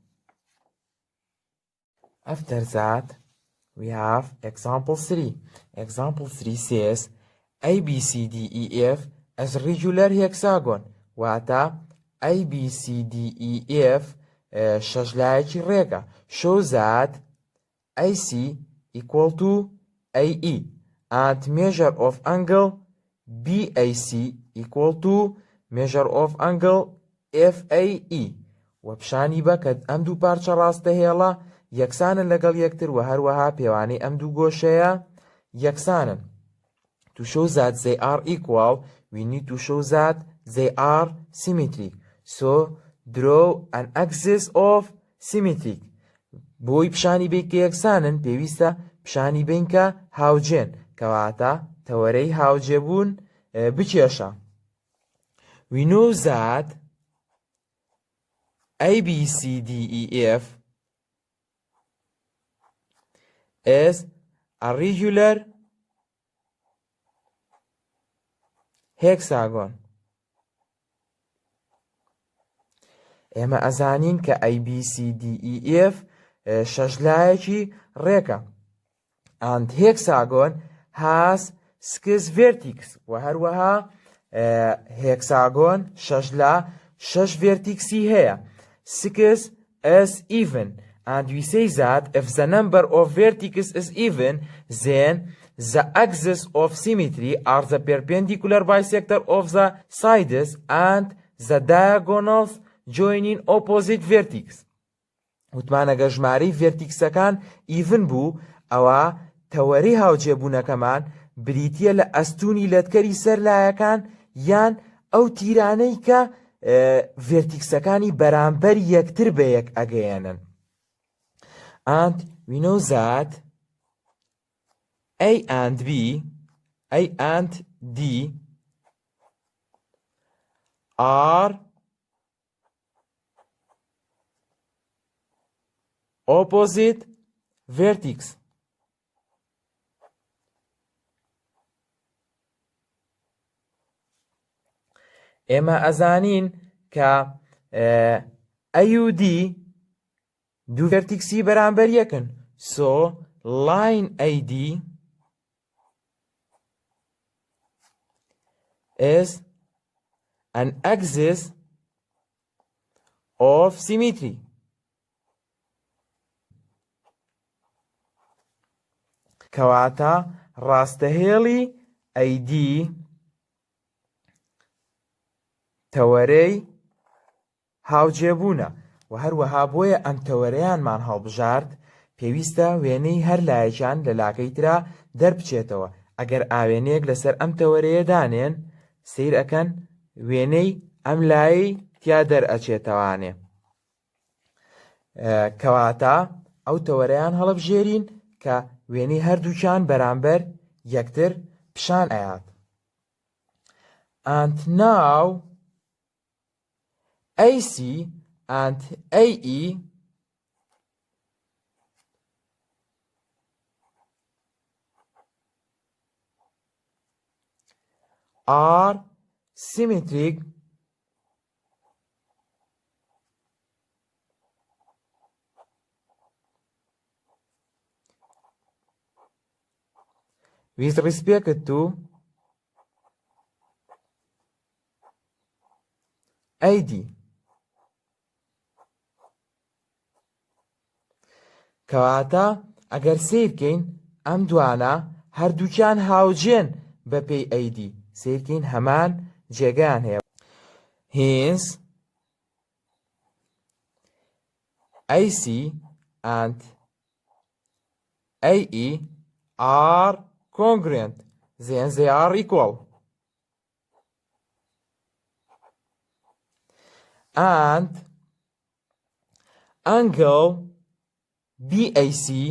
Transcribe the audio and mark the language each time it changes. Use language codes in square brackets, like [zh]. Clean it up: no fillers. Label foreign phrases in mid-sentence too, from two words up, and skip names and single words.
[en] After that, we have example 3. Example 3 says A, B, C, D, E, F as regular hexagon واتە [ckb] ABCDEF شەژلایەکی ڕێگە [en] show that AC equal to AE and measure of angle BAC equal to measure of angle FAE [ckb] و پیشانی بە کە ئەم دوو پارچە ڕاستەهێڵە یەکسانن لەگەڵ یەکتر و هەروەها پێوانەی ئەم دوو گۆشەیە یەکسانن. [en] To show that they are equal, we need to show that they are symmetric. So, draw an axis of symmetry. [ckb] بۆی پیشانی بین کە یەکسانن پێویستە پیشانی بین کە هاوجێن کەواتە تەوەرەی هاوجێبوون بکێشە. [en] We know that ABCDEF is a regular hexagon. [ckb] ئێمە ئەزانین کە ABCDEF شەژلایەکی ڕێکە. [en] And hexagon has 6 vertices [ckb] و هەروەها [en] hexagon شەژلا 6 vertices هەیە. 6 is even and we say that if the number of vertices is even then the axis of symmetry are the perpendicular bisector of the sides and the diagonals joining opposite vertex. [ckb] وتمانەگە ژمارەی ڤێرتیکسەکان ئیڤن بوو ئەوە تەوەرەی هاوجێبوونەکەمان بریتیە لە ئەستوونی لەتکەری سەرلایەکان یان ئەو تیرانەی کە ڤێرتیکسەکانی بەرامبەر یەکتر بە یەک ئەگەیەنن. [en] And we know that A and B, A and D are opposite vertex. [ckb] ئێمە ئەزانین کە AUD دوو ڤێرتیکسی بەرامبەر یەکن. [en] So line AD is an axis of symmetry. [ckb] کەواتە ڕاستەهێڵی AD تەوەرەی هاوجێبوونە و هەروەها بۆیە ئەم تەوەرەیانمان هەڵبژارد پێویستە وێنەی هەر لایەکیان لە لاکەی ترا دەربچێتەوە. ئەگەر ئاوێنەیەک لەسەر ئەم تەوەرەیە دانێن سیر ئەکەن وێنەی ئەم لایەی تیا دەرئەچێتەوانێ. کەواتە ئەو تەوەرەیان هەڵبژێرین کە وێنەی هەردووکیان بەرامبەر یەکتر پیشان ئەیات. [en] And now AC and AE are symmetric with respect to AD. [ckb] کەواتە ئەگەر سیرکەین ئەم دوانە هەردووکیان هاوجێن بە پێی AD سیرکەین هەمان جێگەیان هەیە. [en] Hence AC and AE are congruent, then they are equal. And angle BAC